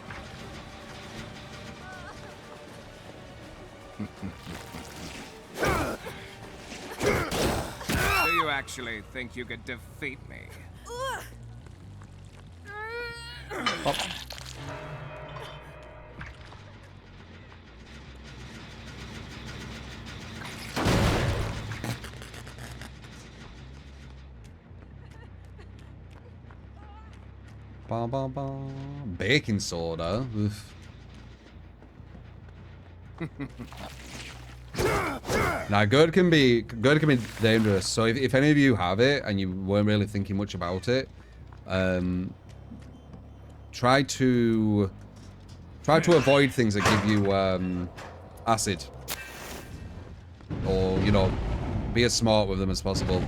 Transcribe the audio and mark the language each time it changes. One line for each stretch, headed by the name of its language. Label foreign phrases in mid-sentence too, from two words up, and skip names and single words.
English: Do you actually think you could defeat me? Oh. Ba, ba, ba. Baking soda. Oof. Now, GERD can be dangerous. So if any of you have it and you weren't really thinking much about it, try to avoid things that give you acid, or be as smart with them as possible.